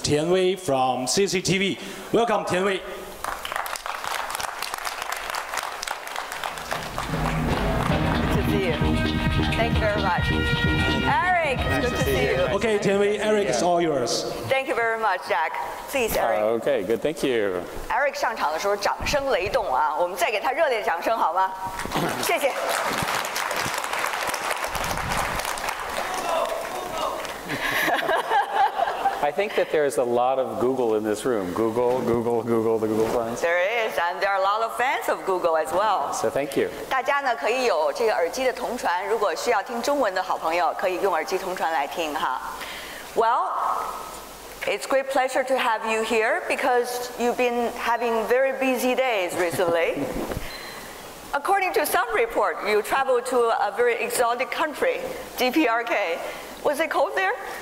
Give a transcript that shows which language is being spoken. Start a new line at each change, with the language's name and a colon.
English: Tian Wei from CCTV. Welcome, Tian Wei. Good to see you. Thank you very much. Eric, it's good to see you. Okay, Tian Wei, Eric is all yours. Thank you very much, Jack. Please, Eric. Okay, good, thank you.
Chinese: Eric 上场的时候掌声雷动啊，我们再给他热烈掌声好吗？谢谢。
English: I think that there's a lot of Google in this room. Google, Google, Google, the Google friends. There is, and there are a lot of fans of Google as well. So thank you.
Chinese: 大家呢可以有这个耳机的同传，如果需要听中文的好朋友，可以用耳机同传来听哈。
English: Well, it's great pleasure to have you here because you've been having very busy days recently. According to some report, you traveled to a very exotic country, DPRK. Was it cold there?